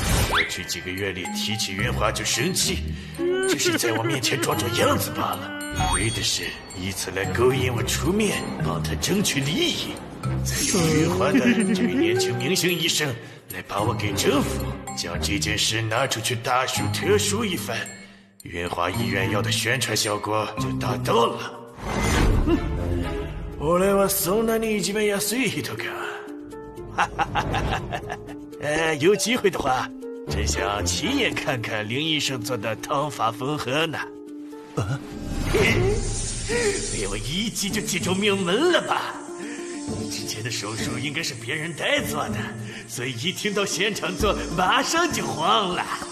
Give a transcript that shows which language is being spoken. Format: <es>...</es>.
<zh>过去几个月里提起云华就生气，只是在我面前装装样子罢了，为的是以此来勾引我出面，帮他争取利益，再用云华的这位年轻明星医生来把我给征服，将这件事拿出去大书特书一番，云华医院要的宣传效果就达到了。</zh> <ja>俺はそんなにいじめやすい人か。哈哈哈哈哈！</ja> <zh>有机会的话，真想亲眼看看林医生做的烫发缝合呢。被我一击就击中命门了吧？你之前的手术应该是别人代做的，所以一听到现场做，马上就慌了。</zh>